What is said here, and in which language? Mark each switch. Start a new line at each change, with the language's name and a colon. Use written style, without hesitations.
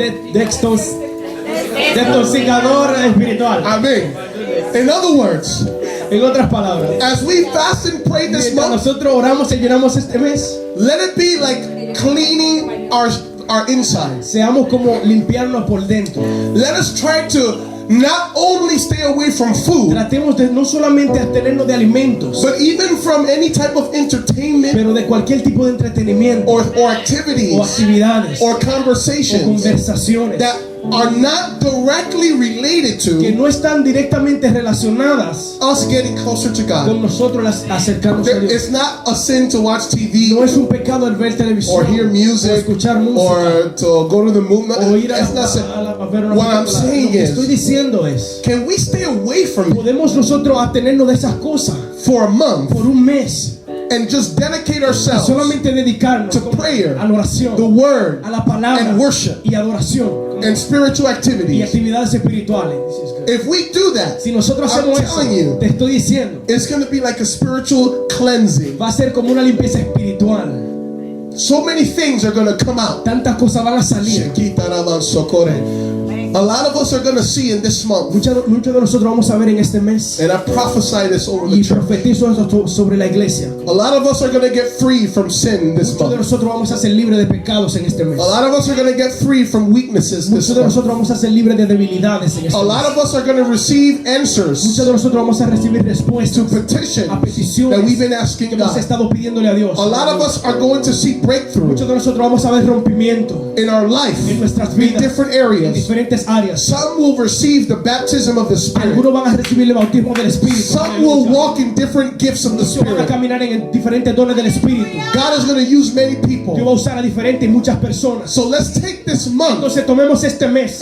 Spanish: Detoxicador espiritual.
English: Amén. In other words,
Spanish: En otras palabras,
English: as we fast and pray this
Spanish: mientras nosotros oramos y llenamos este mes,
English: let it be like cleaning our insides.
Spanish: seamos como limpiarnos por dentro.
English: Let us try to not only stay away from food,
Spanish: Tratemos de no solamente abstenernos de alimentos,
English: but even from any type of entertainment
Spanish: pero de cualquier tipo de entretenimiento
English: or
Spanish: o
English: activities
Spanish: actividades
English: or
Spanish: o
English: conversations
Spanish: conversaciones
English: that are not directly related
Spanish: que
English: to
Spanish: no están directamente relacionadas
English: us getting closer to
Spanish: con
English: God.
Spanish: nosotros acercarnos a Dios.
English: It's not a sin to watch
Spanish: No
English: TV
Spanish: es un pecado el ver televisión
English: or hear
Spanish: o
English: music
Spanish: escuchar música
English: or to go to the movie.
Spanish: o ir
English: That's not sin.
Spanish: a ver una
English: What I'm
Spanish: película.
English: saying
Spanish: Lo que estoy
English: is,
Spanish: diciendo es,
English: can we stay away from it
Spanish: podemos nosotros abstenernos de esas cosas
English: for a month
Spanish: por un mes
English: and just dedicate
Spanish: y
English: ourselves
Spanish: solamente dedicarnos
English: to prayer,
Spanish: a la oración,
English: the word,
Spanish: a la palabra
English: and worship
Spanish: y adoración
English: and spiritual
Spanish: y
English: activities?
Spanish: actividades espirituales?
English: If we do that,
Spanish: Si nosotros
English: I'm
Spanish: hacemos eso,
English: telling you,
Spanish: te estoy diciendo,
English: it's going to be like a spiritual cleansing.
Spanish: va a ser como una limpieza espiritual.
English: So many things are going to come out.
Spanish: Tantas cosas van a salir.
English: A lot of us are going to see in this month,
Spanish: Muchos de nosotros vamos a ver en este mes
English: and I prophesy this over the
Spanish: y
English: church.
Spanish: profetizo eso sobre la iglesia.
English: A lot of us are going to get free from sin this
Spanish: Muchos de
English: month.
Spanish: nosotros vamos a ser libres de pecados en este mes.
English: A lot of us are going to get free from weaknesses this
Spanish: Muchos de
English: month.
Spanish: nosotros vamos a ser libres de debilidades en este
English: A lot
Spanish: mes.
English: of us are going to receive answers
Spanish: Muchos de nosotros vamos a recibir
English: to
Spanish: respuestas
English: petitions
Spanish: a peticiones
English: that we've been
Spanish: que
English: asking
Spanish: hemos
English: God.
Spanish: estado pidiéndole a Dios.
English: A lot of us are going to see breakthrough
Spanish: Muchos de nosotros vamos a ver rompimiento
English: in our life
Spanish: en nuestras
English: in
Spanish: vidas
English: different
Spanish: en
English: areas.
Spanish: diferentes áreas.
English: Some will receive the baptism of the Spirit.
Spanish: Algunos van a recibir el bautismo del Espíritu.
English: Some will walk in different gifts of the
Spanish: Muchos van a
English: Spirit.
Spanish: caminar en diferentes dones del Espíritu.
English: God is going to use many
Spanish: Dios va
English: people.
Spanish: a usar a diferentes y muchas personas.
English: So let's take this month
Spanish: Entonces tomemos este mes